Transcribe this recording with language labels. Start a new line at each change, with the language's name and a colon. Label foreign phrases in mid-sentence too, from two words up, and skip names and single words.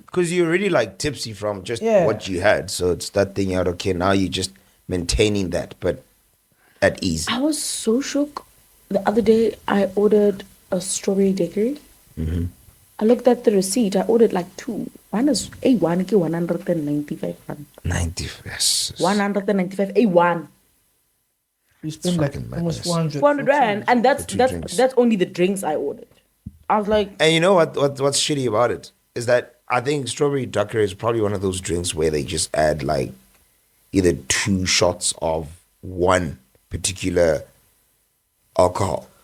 English: Because you're already like tipsy from just Yeah. what you had. So it's that thing out, okay, now you're just maintaining that, but at ease. I was so shook. The other day, I ordered a strawberry daiquiri. I looked at the receipt. I ordered like 2. One is A1, ke 195 rand. 90. Yes. 195 A1. You spend like fucking almost madness. 400. 400 rand. And For 2 drinks. that's only the drinks I ordered. I was like, And you know what's shitty about it is that I think strawberry daiquiri is probably one of those drinks where they just add like either 2 shots of one particular alcohol.